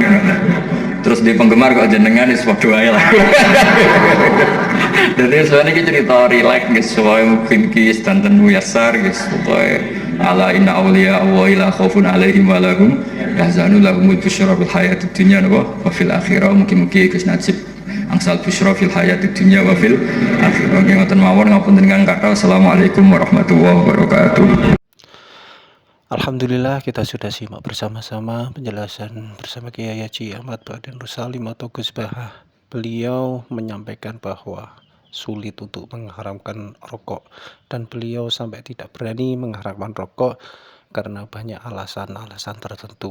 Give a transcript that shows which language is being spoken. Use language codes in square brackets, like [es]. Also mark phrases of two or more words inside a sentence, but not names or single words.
[jv] Terus di penggemar kok jenengan wis padha ae lah. Dadi soalnya iki cerita rileks guys, soalnya mungkin kis danten muyasar guys, pokoke [ar] ألا إن أولياء ولا خوف عليهم ولهم يحزنون لهم البشرى في الحياة الدنيا وفي الآخرة. [jv] Mugi-mugi Gus Najib angsal [ar] البشرى في الحياة الدنيا وفي الآخرة. [jv] Ngoten mawon ngapunten ingkang kathah. [ar] السلام عليكم ورحمة الله وبركاته. [id] Alhamdulillah, kita sudah simak bersama-sama penjelasan bersama Kiai Haji Ahmad Ba'den Rusalim atau Gus Bahah. Beliau menyampaikan bahwa sulit untuk mengharamkan rokok, dan beliau sampai tidak berani mengharamkan rokok karena banyak alasan-alasan tertentu.